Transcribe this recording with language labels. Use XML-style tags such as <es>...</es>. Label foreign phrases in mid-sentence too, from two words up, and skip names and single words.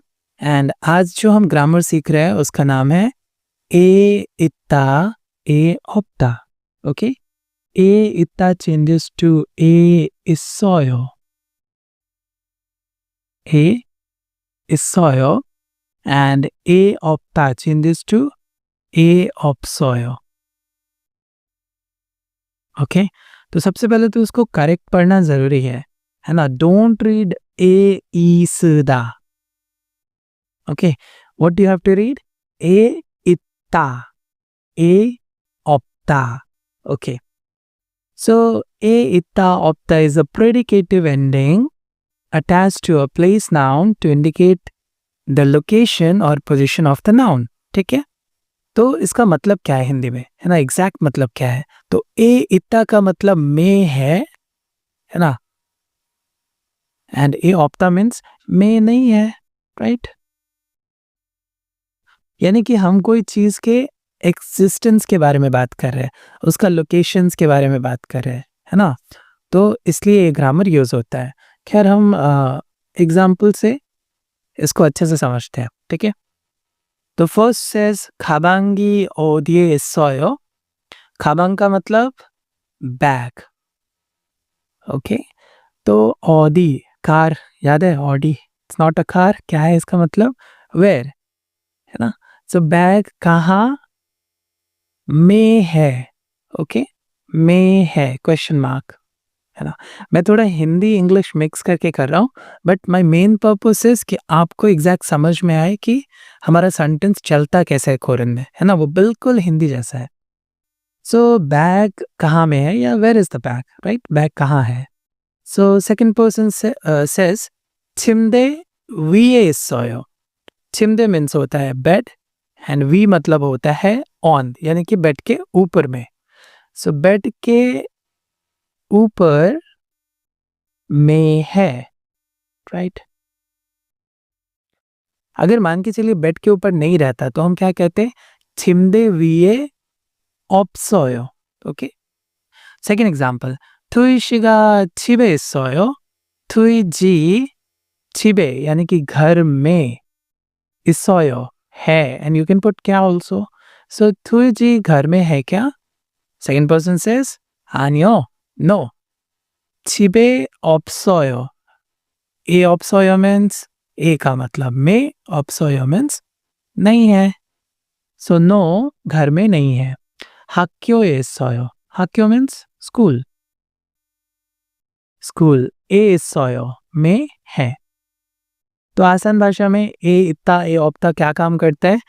<hi>एंड आज जो हम ग्रामर सीख रहे हैं उसका नाम है</hi> <ko>에 있다 에 없다. ओके, 에 있다</ko> <en>changes to</en> <ko>에 있어요, 에 있어요, and 에 없다</ko> <en>changes to</en> <ko>에 없어요.</ko> <hi>ओके, तो सबसे पहले तो उसको करेक्ट पढ़ना जरूरी है ना।</hi> <en>Don't read</en> <ko>에 있다.</ko> <en>OK, what do you have to read?</en> <ko>에 있다 에 없다.</ko> <en>ओके, so</en> <ko>에 있다 없다</ko> <en>is a predicative ending attached to a place noun to indicate the location or position of the noun।</en> <hi>ठीक है, तो इसका मतलब क्या है हिंदी में, है ना, एग्जैक्ट मतलब क्या है? तो</hi> <ko>에 있다</ko> <hi>का मतलब में है ना, एंड</hi> <ko>에 없다</ko> <hi>मीन्स में नहीं है, राइट। यानी कि हम कोई चीज के एक्सिस्टेंस के बारे में बात कर रहे हैं, उसका लोकेशंस के बारे में बात कर रहे हैं, है ना। तो इसलिए ये ग्रामर यूज होता है। खैर, हम एग्जाम्पल से इसको अच्छे से समझते हैं। ठीक है, तो</hi> <en>first says</en> <ko>가방이 어디에 있어요।</ko> <hi>가방 का मतलब बैग। ओके, तो ऑडी कार याद है, ऑडी</hi> <en>it's not a car.</en> <hi>क्या है इसका मतलब? वेयर, है ना। सो बैग कहाँ में है। ओके, में है</hi> <en>question mark,</en> <hi>है ना। मैं थोड़ा हिंदी इंग्लिश मिक्स करके कर रहा हूँ,</hi> <en>but my main purpose is</en> <hi>कि आपको एग्जैक्ट समझ में आए कि हमारा सेंटेंस चलता कैसे है कोरियन में, है ना। वो बिल्कुल हिंदी जैसा है। सो बैग कहाँ में है, या</hi> <en>where is the bag,</en> <hi>राइट। बैग कहाँ है।</hi> <en>so second person says</en> <ko>침대 위에 있어요।</ko> <hi>침대 मीन्स होता है बेड, एंड वी मतलब होता है ऑन, यानी कि बेड के ऊपर में। सो बेड के ऊपर में है, राइट। अगर मान के चलिए बेड के ऊपर नहीं रहता तो हम क्या कहते हैं?</hi> <ko>침대 위에 없어요।</ko> <en>OK, second example,</en> <ko>투이 씨가 집에 있어요।</ko> <hi>투이 जी 집에 यानी कि घर में, 있어요 है,</hi> <en>and you can put</en> <hi>क्या ऑल्सो। सो 투이 जी घर में है क्या?</hi> <en>second person says</en> <hi>아니요, नो।</hi> <ko>집에 없어요, 에 없어요</ko> <hi>मीन्स ए का मतलब में, 없어요 मीन्स नहीं है। सो नो घर में नहीं है।</hi> <ko>학교에 있어요,</ko> <hi>학교 मीन्स स्कूल, स्कूल</hi> <ko>에 있어요</ko> <hi>में है। तो आसान भाषा में</hi> <ko>에 있다 에 없다</ko> <hi>क्या काम करता है?</hi>